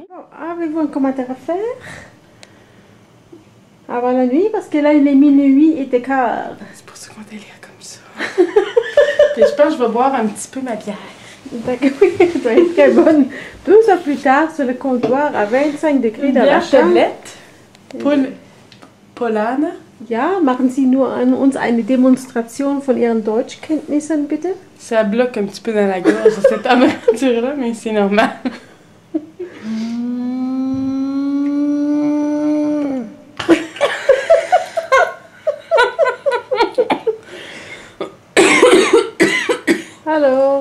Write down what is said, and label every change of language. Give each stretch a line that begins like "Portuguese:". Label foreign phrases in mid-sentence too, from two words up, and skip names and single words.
French: Bon, avez-vous un commentaire à faire avant la nuit? Parce que là, il est minuit et quart. C'est pour ça qu'on délire comme ça. Puis je pense que je vais boire un petit peu ma bière. D'accord, oui, elle doit être très bonne. 2 heures plus tard, sur le comptoir, à 25 degrés dans la chambre. Polana.
German: Ja, machen Sie nur an uns eine Demonstration von Ihren Deutschkenntnissen, bitte.
French: Ça bloque un petit peu dans la gorge, cette température-là, mais c'est normal. Alors,